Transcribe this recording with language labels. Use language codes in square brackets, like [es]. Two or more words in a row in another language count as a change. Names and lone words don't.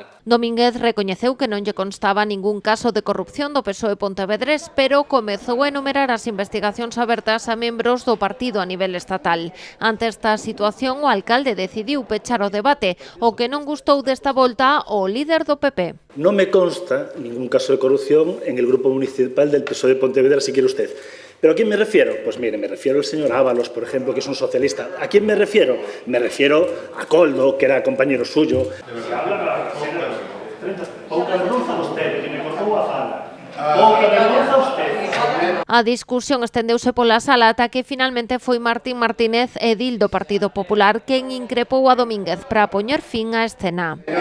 [gl] Domínguez recoñeceu que non lle constaba ningún caso de corrupción do PSOE pontevedrés, pero comezou a enumerar as investigacións abertas a membros do partido a nivel estatal. Ante esta situación, o alcalde decidiu pechar o debate. O que non gustou desta volta o líder do PP. [es] No me consta ningún caso de corrupción en el grupo municipal del PSOE de Pontevedra, si quiere usted. ¿Pero a quién me refiero? Pues mire, me refiero al señor Ábalos, por ejemplo, que es un socialista. ¿A quién me refiero? Me refiero a Coldo, que era compañero suyo. [gl] A discusión estendeuse pola sala ata que finalmente foi Martín Martínez, edil do Partido Popular, quen increpou a Domínguez para poñer fin á escena.